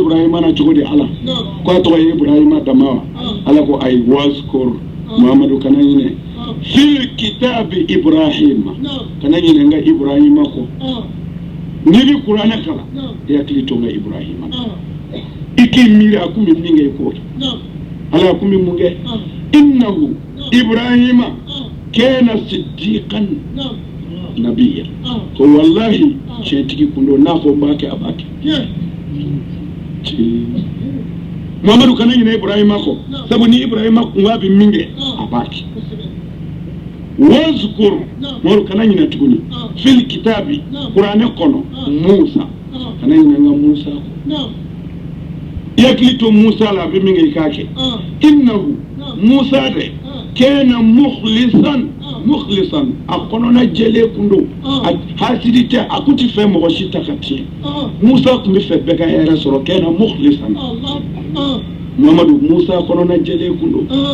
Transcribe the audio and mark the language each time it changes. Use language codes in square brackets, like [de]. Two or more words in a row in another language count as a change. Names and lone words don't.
[bm] Ibrahima na cogo di ala ko a tɔgɔ ye Ibrahima dama wa ala ko ayi waskur Muhamadu kana ɲinɛ [ar] في الكتاب [bm] Ibrahima kana ɲinɛ n ka Ibrahima kɔ n'i bɛ kuranɛ kalan i hakili to n ka Ibrahima i k'i miiri a kun bɛ min kɛ i k'o kɛ ala kun bɛ mun kɛ [ar] إنه إبراهيم كان صديقا نبيا [bm] ko wallahi tiɲɛtigi kun don n'a fɔ n b'a kɛ a b'a kɛ Muhamadu kana ɲinɛ Ibrahima kɔ sabu ni Ibrahima kun b'a bɛ min kɛ a b'a kɛ wazkur Muhamadu kana ɲinɛ tuguni [ar] في الكتاب [bm] kuranɛ kɔnɔ Musa kana ɲinɛ n ka Musa kɔ yakili to Musa la a bɛ min kɛ i k'a kɛ [ar] إنه موسى [bm] de [ar] كان مخلصا [bm] a kɔnɔna jɛlen kun don a hasidi tɛ a kun tɛ fɛ mɔgɔ si ta ka tiɲɛ Musa kun bɛ fɛ bɛɛ ka hɛrɛ sɔrɔ [ar] كان مخلصا [bm] Muhamadu Musa kɔnɔna jɛlen kun don